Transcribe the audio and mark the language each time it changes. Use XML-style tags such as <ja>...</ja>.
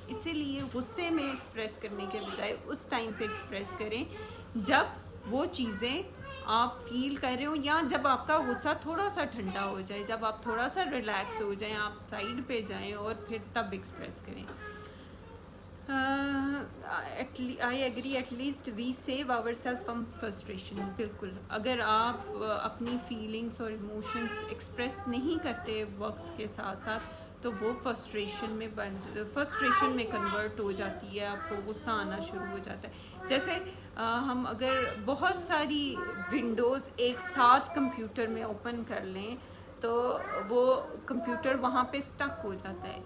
<ur>اسی لیے غصے میں ایکسپریس کرنے کے بجائے اس ٹائم پہ ایکسپریس کریں جب وہ چیزیں آپ فیل کر رہے ہو, یا جب آپ کا غصہ تھوڑا سا ٹھنڈا ہو جائے, جب آپ تھوڑا سا ریلیکس ہو جائیں, آپ سائڈ پہ جائیں اور پھر تب ایکسپریس کریں.</ur> <en>I agree, at least we save ourselves from frustration.</en> <ur>بالکل, اگر آپ اپنی فیلنگس اور ایموشنس ایکسپریس نہیں کرتے وقت کے ساتھ ساتھ تو وہ فرسٹریشن میں کنورٹ ہو جاتی ہے, آپ کو غصہ آنا شروع ہو جاتا ہے. جیسے ہم اگر بہت ساری ونڈوز ایک ساتھ کمپیوٹر میں اوپن کر لیں تو وہ کمپیوٹر وہاں پہ اسٹک ہو جاتا ہے.</ur>